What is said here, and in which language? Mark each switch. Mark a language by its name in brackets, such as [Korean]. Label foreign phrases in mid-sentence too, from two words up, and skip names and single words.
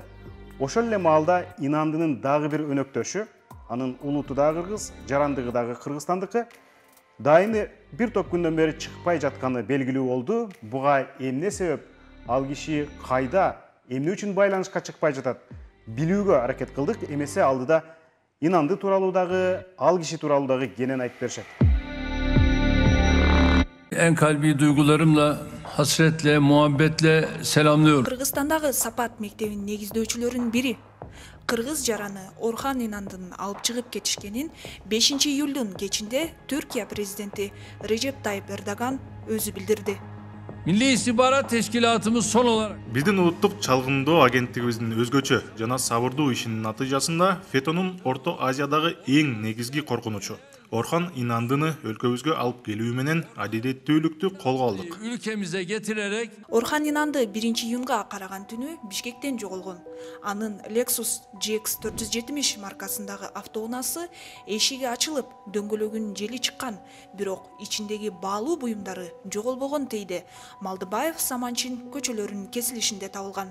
[Kyrgyz] Ошол эле маалда Инандынын дагы бир өнөктөшү, анын улуту дагы кыргыз, жарандыгы дагы кыргызстандыкы, дайыны бир топ күндөн бери чыкпай жатканы белгилүү болду. Буга эмне себеп? Ал киши кайда, эмне үчүн байланышка чыкпай жатат? Билүүгө аракет кылдык, эмесе алдыда Инанды тууралуу дагы, ал киши тууралуу дагы кенен айтып беришет. [Turkish] En kalbi duygularımla, hasretle, muhabbetle selamlıyorum. [Kyrgyz] Kırgızstandagı Sapat мектебинин негиздөөчүлөрүнүн бири кыргыз жараны Орхан Инандынын алып чыгып кетишкенин 5 июлдун кечинде Türkiye президенти Recep Tayyip Erdogan өзү билдирди. [Turkish] Milli İstihbarat Teşkilatımız son olarak [Kyrgyz] Биздин улуттук чалгындоо агенттигибиздин өзгөчө жана сабырдуу ишинин натыйжасында фетонун Орто Азиядагы эң негизги коркунучу Орхан Инандыны өлкөбүзгө алып келүү менен адилеттүүлүктү колго алдык. [Turkish] ülkemize getirerek [Kyrgyz] Орхан Инанды 1 июнга караган түнү Бишкектен жоголгон. Анын Lexus GX 470 маркасындагы автоунаасы эшиги ачылып, дөңгөлөгүнүн жели чыккан, бирок ичиндеги баалуу буюмдары жоголбогон дейди Малдыбаев Саманчин көчөлөрүнүн кесилишинде табылган.